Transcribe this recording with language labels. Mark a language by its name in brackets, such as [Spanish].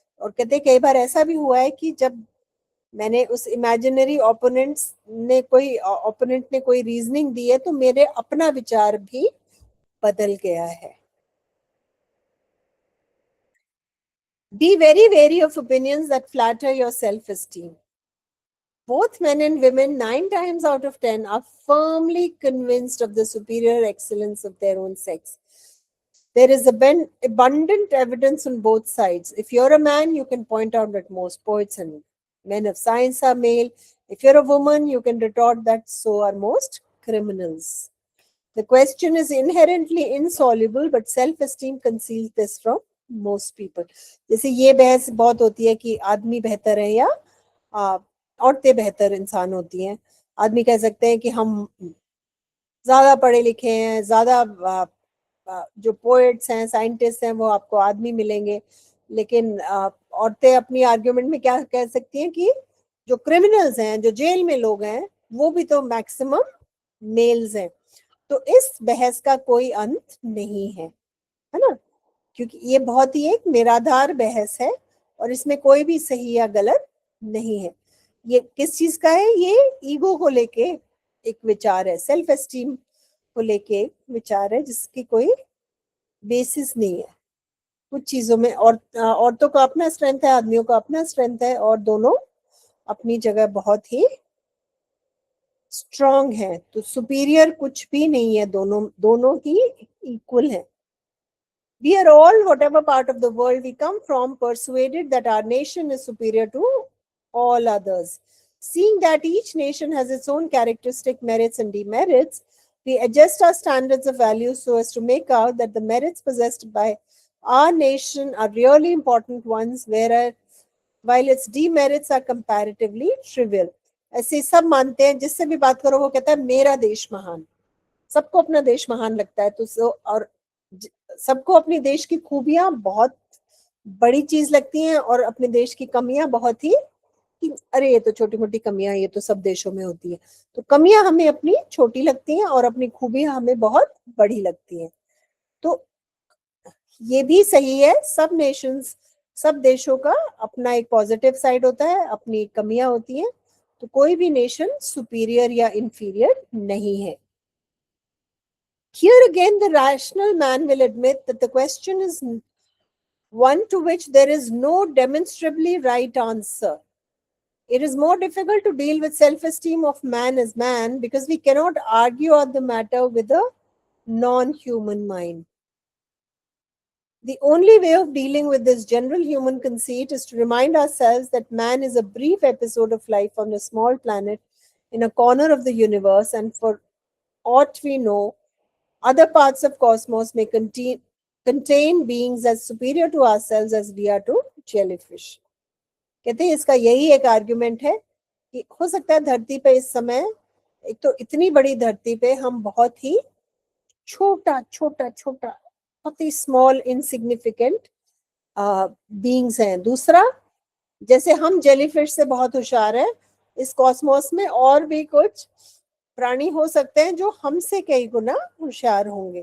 [Hindi] और कहते कई बार ऐसा भी हुआ है कि जब मैंने उस इमेजिनरी ओपोनेंट ने कोई रीजनिंग दी है तो मेरे अपना विचार भी बदल गया है. [English] Be very wary of opinions that flatter your self-esteem. Both men and women, 9 times out of 10, are firmly convinced of the superior excellence of their own sex. There is abundant evidence on both sides. If you're a man, you can point out that most poets and men of science are male. If you're a woman, you can retort that so are most criminals. The question is inherently insoluble, but self-esteem conceals this from most people. [Hindi] जैसे ये बहस बहुत होती है कि आदमी बेहतर है या औरतें बेहतर इंसान होती हैं. आदमी कह सकते हैं कि हम ज्यादा पढ़े लिखे हैं, ज्यादा जो पोएट्स हैं, साइंटिस्ट हैं, वो आपको आदमी मिलेंगे. लेकिन औरतें अपनी आर्ग्यूमेंट में क्या कह सकती हैं कि जो क्रिमिनल्स हैं, जो जेल में लोग हैं, वो भी तो मैक्सिमम मेल्स हैं. तो इस बहस का कोई अंत नहीं है ना, क्योंकि ये बहुत ही एक निराधार बहस है और इसमें कोई भी सही या गलत नहीं है. ये किस चीज का है? ये ईगो को लेके एक विचार है, सेल्फ एस्टीम को लेके एक विचार है जिसकी कोई बेसिस नहीं है कुछ चीजों में. और औरतों का अपना स्ट्रेंथ है, आदमियों का अपना स्ट्रेंथ है, और दोनों अपनी जगह बहुत ही स्ट्रॉन्ग है. तो सुपीरियर कुछ भी नहीं है, दोनों ही इक्वल है. [English] We are all, whatever part of the world we come from, persuaded that our nation is superior to all others. Seeing that each nation has its own characteristic merits and demerits, we adjust our standards of value so as to make out that the merits possessed by our nation are really important ones, while its demerits are comparatively trivial. [Hindi] ऐसे सब मानते हैं, जिससे भी बात करो वो कहता है मेरा देश महान. सबको अपना देश महान लगता है. तो और सबको अपने देश की खूबियां बहुत बड़ी चीज लगती हैं और अपने देश की कमियां बहुत ही कि अरे ये तो छोटी मोटी कमियां, ये तो सब देशों में होती है. तो कमियां हमें अपनी छोटी लगती हैं और अपनी खूबियां हमें बहुत बड़ी लगती हैं. तो ये भी सही है, सब देशों का अपना एक पॉजिटिव साइड होता है, अपनी कमियां होती हैं. तो कोई भी नेशन सुपीरियर या इंफीरियर नहीं है. [English] Here again, the rational man will admit that the question is one to which there is no demonstrably right answer. It is more difficult to deal with self-esteem of man as man because we cannot argue on the matter with a non-human mind. The only way of dealing with this general human conceit is to remind ourselves that man is a brief episode of life on a small planet in a corner of the universe, and for aught we know, other parts of cosmos may contain beings as superior to ourselves as we are to jellyfish. [Hindi] कहते हैं इसका यही एक argument है कि हो सकता है धरती पे इस समय, एक तो इतनी बड़ी धरती पे हम बहुत ही छोटा छोटा छोटा बहुत ही [English] small insignificant beings [Hindi] हैं। दूसरा, जैसे हम जेलीफिश से बहुत होशियार हैं, इस कॉस्मोस में और भी कुछ प्राणी हो सकते हैं जो हमसे कई गुना होशियार होंगे।